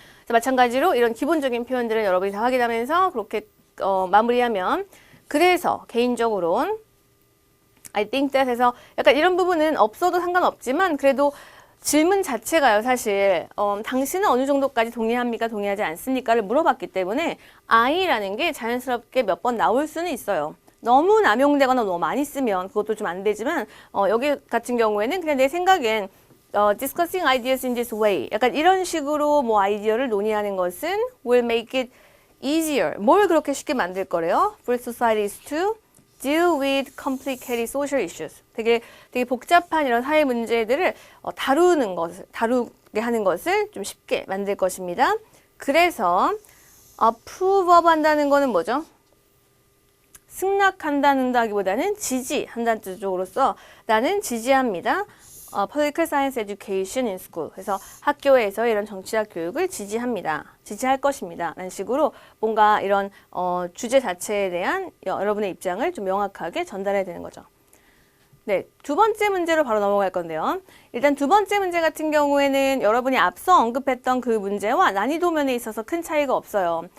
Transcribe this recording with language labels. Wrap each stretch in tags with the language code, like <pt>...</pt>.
<ko>그래서 마찬가지로 이런 기본적인 표현들은 여러분이 다 확인하면서 그렇게 마무리하면 그래서 개인적으로는</ko> <en>I think that</en> <ko>해서 약간 이런 부분은 없어도 상관없지만 그래도 질문 자체가요 사실 당신은 어느 정도까지 동의합니까 동의하지 않습니까를 물어봤기 때문에 I라는 게 자연스럽게 몇 번 나올 수는 있어요. 너무 남용되거나 너무 많이 쓰면 그것도 좀 안 되지만 여기 같은 경우에는 그냥 내 생각엔</ko> <en>discussing ideas in this way</en> <ko>약간 이런 식으로 뭐 아이디어를 논의하는 것은</ko> <en>will make it easier</en> <ko>뭘 그렇게 쉽게 만들 거래요?</ko> <en>For societies to deal with complicated social issues.</en> <ko>되게 복잡한 이런 사회 문제들을 다루게 하는 것을 좀 쉽게 만들 것입니다. 그래서 approve of 한다는 거는 뭐죠? 승낙한다기보다는 지지한다는 뜻으로서 나는 지지합니다.</ko> <en>Political Science Education in School.</en> <ko>그래서 학교에서 이런 정치학 교육을 지지합니다. 지지할 것입니다. 라는 식으로 뭔가 이런 주제 자체에 대한 여러분의 입장을 좀 명확하게 전달해야 되는 거죠. 네, 두 번째 문제로 바로 넘어갈 건데요. 일단 두 번째 문제 같은 경우에는 여러분이 앞서 언급했던 그 문제와 난이도 면에 있어서 큰 차이가 없어요.</ko>